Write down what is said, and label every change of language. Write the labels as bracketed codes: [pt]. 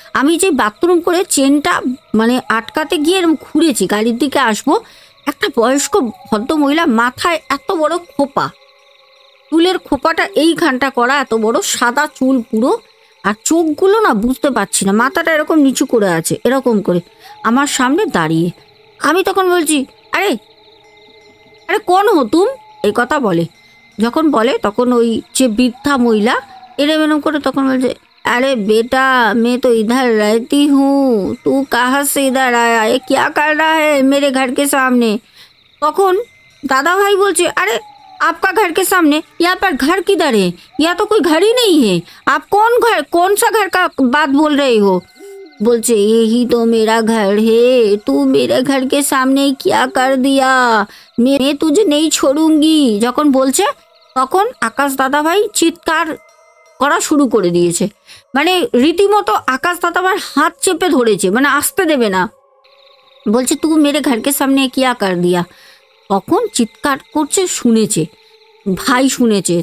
[bn] আমি যে বাথরুম করে চেনটা মানে আটকাতে গিয়ে এরকম ঘুরেছি, গাড়ির দিকে আসবো, একটা বয়স্ক ভদ্র মহিলা, মাথায় এত বড় খোপা, চুলের খোপাটা এইখানটা করা, এত বড় সাদা চুল পুরো, আর চোখগুলো না বুঝতে পারছি না, মাথাটা এরকম নিচু করে আছে এরকম করে, আমার সামনে দাঁড়িয়ে। আমি তখন বলছি আরে আরে [hi] কোন হো তুম, [bn] এই কথা বলে। যখন বলে তখন ওই যে বৃদ্ধা মহিলা এরম এরম করে তখন বলছে [hi] अरे बेटा मैं तो इधर रहती हूँ, तू कहाँ से इधर आया, ये क्या कर रहा है मेरे घर के सामने। [bn] তখন [hi] दादा भाई बोलছে अरे आपका घर के सामने, यहाँ पर घर किधर है, यहाँ तो कोई घर ही नहीं है, आप कौन सा घर का बात बोल रहे हो। बोलছে यही तो मेरा घर है, तू मेरे घर के सामने क्या कर दिया, मैं तुझे नहीं छोड़ूंगी। [bn] যখন বলছে তখন আকাশ দাদা ভাই চিৎকার করা শুরু করে দিয়েছে, মানে রীতিমতো আকাশ দাদা ভাই হাত চেপে ধরেছে, মানে আসতে দেবে না। বলছে [hi] তু মেরে ঘরকে সামনে কিয়া কর দিয়া। [bn] তখন চিৎকার করছে, শুনেছে ভাই, শুনেছে।